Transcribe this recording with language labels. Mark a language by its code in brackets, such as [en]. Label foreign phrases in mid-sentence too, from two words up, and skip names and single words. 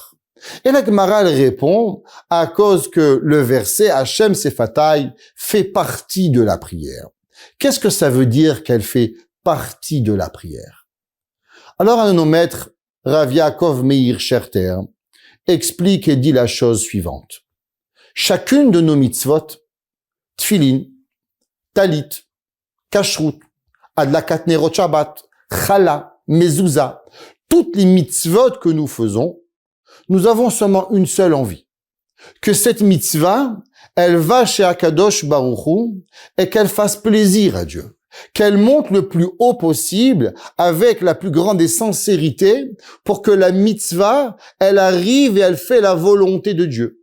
[fr] Et la Gemara répond à cause que le verset [he] השם שפתי [fr] fait partie de la prière. Qu'est-ce que ça veut dire qu'elle fait partie de la prière? Alors un de nos maîtres, Rav Yaakov Meir Scherter, explique et dit la chose suivante. Chacune de nos mitzvot, tfilin, talit, kashrut, [he] הדלקת נרות שבת, [fr] chala, mezouza, toutes les mitzvot que nous faisons, nous avons seulement une seule envie. Que cette mitzvah, elle va chez Akadosh Baruch Hu et qu'elle fasse plaisir à Dieu. Qu'elle monte le plus haut possible avec la plus grande des sincérités pour que la mitzvah, elle arrive et elle fait la volonté de Dieu.